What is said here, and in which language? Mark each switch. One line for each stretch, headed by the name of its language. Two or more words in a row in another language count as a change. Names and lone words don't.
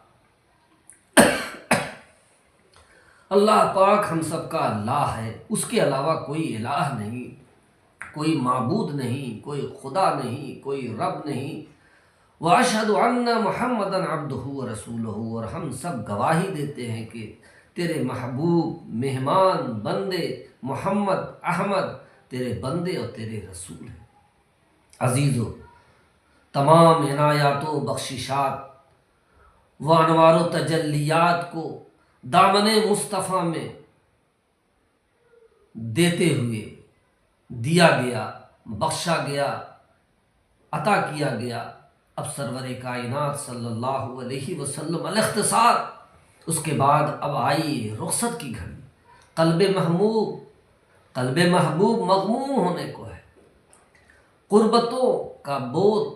Urdu: اللہ پاک ہم سب کا اللہ ہے، اس کے علاوہ کوئی الہ نہیں، کوئی معبود نہیں، کوئی خدا نہیں، کوئی رب نہیں،
Arabic: وَأَشْهَدُ أَنَّ مُحَمَّدًا عَبْدُهُ وَرَسُولُهُ،
Urdu: اور ہم سب گواہی دیتے ہیں کہ تیرے محبوب، مہمان، بندے محمد احمد تیرے بندے اور تیرے رسول ہیں۔ عزیزو، تمام عنایات و بخششات و انوار و تجلیات کو دامن مصطفیٰ میں دیتے ہوئے دیا گیا، بخشا گیا، عطا کیا گیا۔ اب سرور کائنات
Arabic: صلی اللہ علیہ وسلم
Urdu: الاختصار، اس کے بعد اب آئی رخصت کی گھڑی، قلب محبوب مغموم ہونے کو ہے، قربتوں کا بوجھ